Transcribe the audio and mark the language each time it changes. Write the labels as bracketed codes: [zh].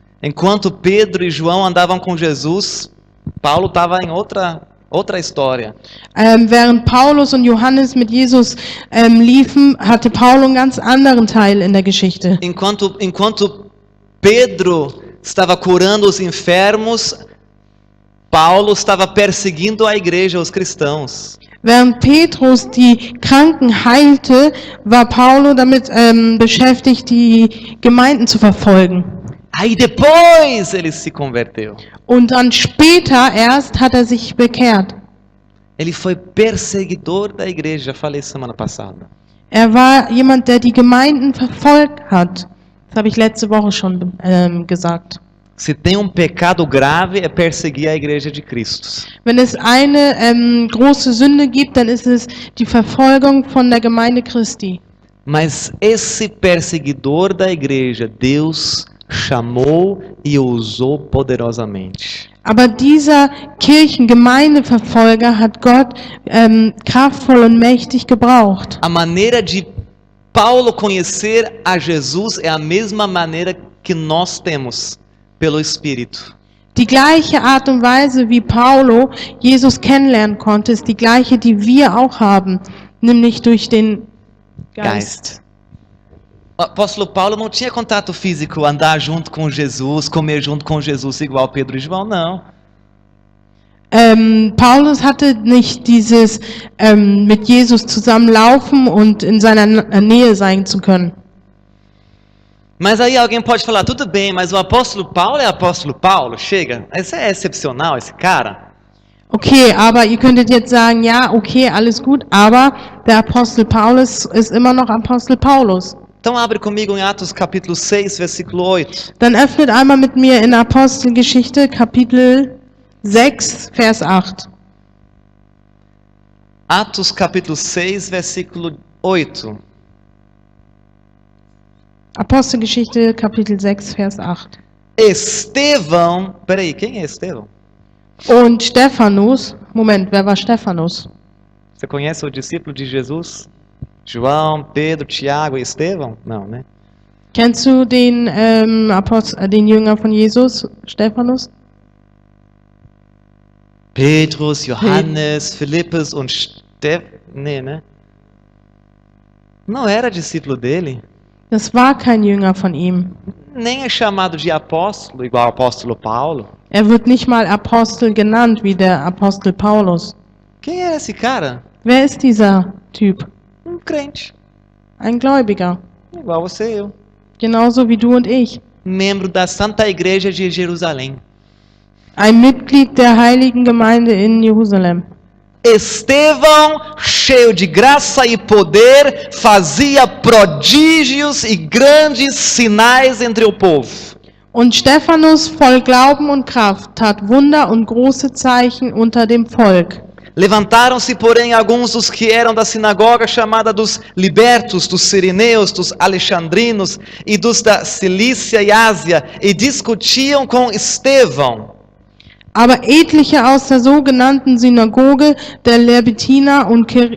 [pt] Enquanto Pedro e João andavam com Jesus, Paulo estava em outra história. [de] Während Paulus und Johannes mit Jesus liefen, hatte Paulus einen ganz anderen Teil in der Geschichte. [pt] Enquanto Pedro estava curando os enfermos, Paulo estava perseguindo a igreja, os cristãos. [de] Während Petrus die Kranken heilte, war Paulus damit beschäftigt, die Gemeinden zu verfolgen. [pt] Aí depois ele se converteu. [de] Und dann später erst hat er sich bekehrt. [pt] Ele foi perseguidor da igreja, já falei semana passada. [de] Er war jemand, der die Gemeinden verfolgt hat. Das habe ich letzte Woche schon gesagt. [pt] Se tem um pecado grave, é perseguir a igreja de Cristo. [de] Wenn es eine große Sünde gibt, dann ist es die Verfolgung von der Gemeinde Christi. [pt] Mas esse perseguidor da igreja, Deus chamou e o usou poderosamente. [de] Aber dieser Kirchengemeindeverfolger hat Gott kraftvoll und mächtig gebraucht. [pt] A maneira de Paulo conhecer a Jesus é a mesma maneira que nós temos pelo Espírito. [de] Die gleiche Art und Weise, wie Paulo Jesus kennenlernen konnte, ist die gleiche, die wir auch haben, nämlich durch den Geist. [pt] O apóstolo Paulo não tinha contato físico, andar junto com Jesus, comer junto com Jesus igual Pedro e João, não. [de] Paulus hatte nicht dieses mit Jesus zusammenlaufen und in seiner Nähe sein zu können. [pt] Mas aí alguém pode falar, tudo bem, mas o apóstolo Paulo é apóstolo Paulo, chega, esse é excepcional, esse cara. [de] Okay, aber ihr könntet jetzt sagen, ja, okay, alles gut, aber der Apostel Paulus ist immer noch Apostel Paulus. [pt] Então abre comigo em Atos capítulo 6, versículo 8. [de] Dann öffnet einmal mit mir in Apostelgeschichte Kapitel 6, Vers 8. [pt] Atos capítulo 6, versículo 8. [de] Apostelgeschichte Kapitel 6, Vers 8. [pt] Estevão, peraí, quem é Estevão? [de] Und Stephanus, Moment, wer war Stephanus? [pt] Você conhece o discípulo de Jesus? João, Pedro, Tiago e Estevão? Não, né? [de] Kennst du den den Jünger von Jesus, Stephanus? Petrus, Johannes, Philippus und Nee, né? [pt] Não era discípulo dele. [de] Das war kein Jünger von ihm. [pt] Nem é chamado de apóstolo, igual o apóstolo Paulo. [de] Er wird nicht mal Apostel genannt wie der Apostel Paulus. [pt] Quem é esse cara? [de] Wer ist dieser Typ? [pt] Crente, [de] Ein Gläubiger. [pt] igual você e eu. [de] Genauso wie du und ich. [pt] Membro da Santa Igreja de Jerusalém. [de] Ein Mitglied der Heiligen Gemeinde in Jerusalem. [pt] Estevão, cheio de graça e poder, fazia prodígios e grandes sinais entre o povo. [de] Und Stephanus, voll Glauben und Kraft, tat Wunder und große Zeichen unter dem Volk. [pt] Levantaram-se, porém, alguns dos que eram da sinagoga chamada dos libertos, dos sirineus, dos alexandrinos e dos da Cilícia e Ásia, e discutiam com Estevão. [de] Aber etliche aus der sogenannten Synagoge der Lerbitiner und